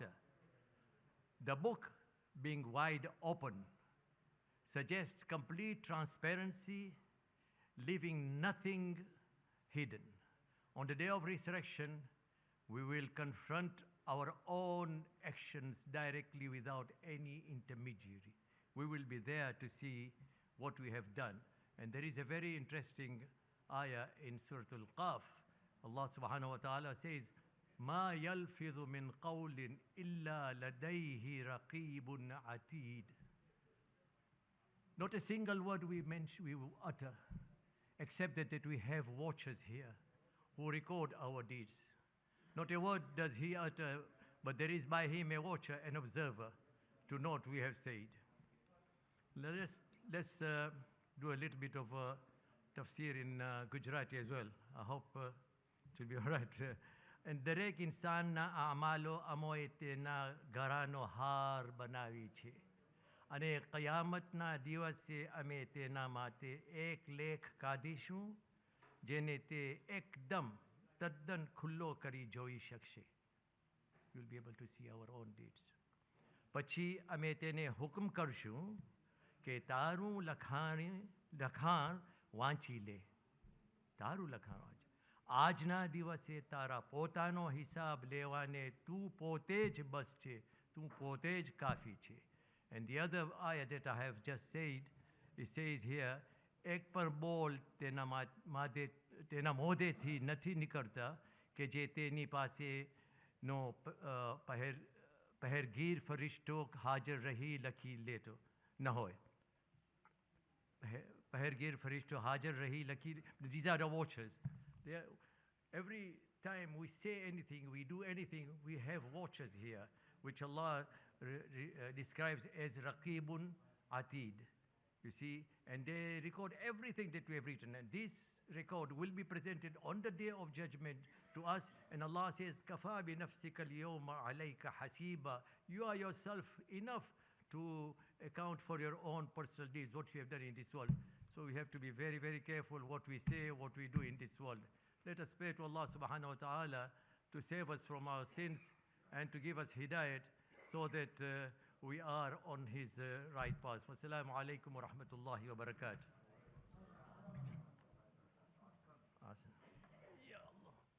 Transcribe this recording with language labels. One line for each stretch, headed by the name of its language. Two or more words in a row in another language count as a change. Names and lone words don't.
English: The book being wide open suggests complete transparency, leaving nothing hidden. On the day of resurrection, we will confront our own actions directly without any intermediary. We will be there to see what we have done. And there is a very interesting ayah in Surah Al-Qaf.
Arabic: الله سبحانه وتعالى says, ما يلفظ من قول إلا لديه رقيب عتيد.
English: Not a single word we will utter, except that we have watchers here who record our deeds. Not a word does he utter, but there is by him a watcher, an observer, to note we have said. Let's do a little bit of tafsir in Gujarati as well. I hope it will be all right.
Gujarati: And દરેક ઇન્સાનના આમાલો અમોએ તેના ઘરાનો હાર બનાવી છે અને કયામતના દિવસે અમે તેના માટે એક લેખ કાઢીશું જેને તે એકદમ તદ્દન ખુલ્લો કરી જોઈ શકશે.
English: You will be able to see our own deeds.
Gujarati: પછી અમે તેને હુકમ કરશું કે તારું લખાણ વાંચી લે. તારું લખાણ વાંચ. આજના દિવસે તારા પોતાનો હિસાબ લેવાને તું પોતે જ બસ છે, તું પોતે જ કાફી છે.
English: And the other ayah that I have just said, it says here,
Gujarati: એક પર બોલ તેના મોઢેથી નથી નીકળતા કે જે તેની પાસેનો પહેરગીર ફરિશ્તો હાજર રહી લખી લેતો ન હોય. પહેરગીર ફરિશ્તો હાજર રહી લખી,
English: these are the watchers. Every time we say anything, we do anything, we have watchers here, which Allah describes as
Arabic: رقيب عتيد.
English: You see, and they record everything that we have written. And this record will be presented on the day of judgment to us. And Allah says,
Arabic: كفى بنفسك اليوم عليك حسيبا.
English: You are yourself enough to account for your own personal deeds, what you have done in this world. So we have to be very, very careful what we say, what we do in this world. Let us pray to
Arabic: الله سبحانه وتعالى
English: to save us from our sins and to give us hidayat so that we are on his right path.
Arabic: والسلام عليكم ورحمة الله وبركاته.
English: Awesome.
Arabic: يا الله.